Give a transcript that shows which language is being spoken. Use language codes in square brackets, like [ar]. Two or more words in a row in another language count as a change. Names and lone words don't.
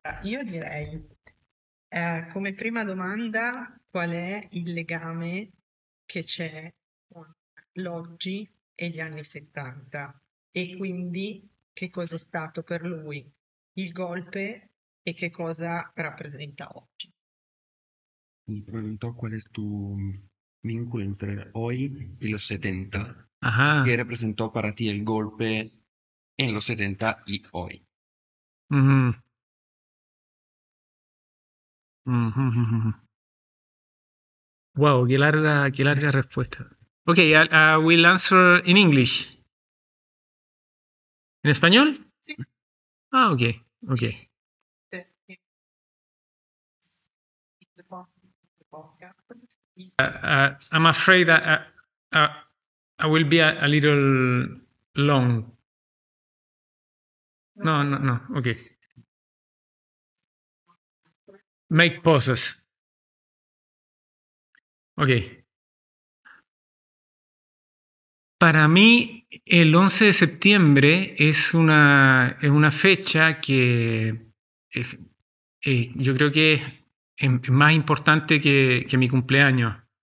[it] Io direi, come prima domanda, qual è il legame che c'è con l'oggi e gli anni 70? E quindi che cosa è stato per lui il golpe e che cosa rappresenta oggi? [es] Me preguntó cuál es tu vínculo entre hoy y los 70. ¿Qué Ajá. representó para ti el golpe en los 70 y hoy? Ujú, ujú, ujú, ujú. Wow, qué larga respuesta. [en] Okay, I will answer in English. [es] ¿En español? [it] Sì, Ah, okay, sì, okay. perché il podcast [en] I'm afraid uh, I will be a little long. No, no, no. Okay. Make pauses. Okay. [es] Para mí, el 11 de septiembre es una fecha que es- yo creo que es más importante que mi cumpleaños.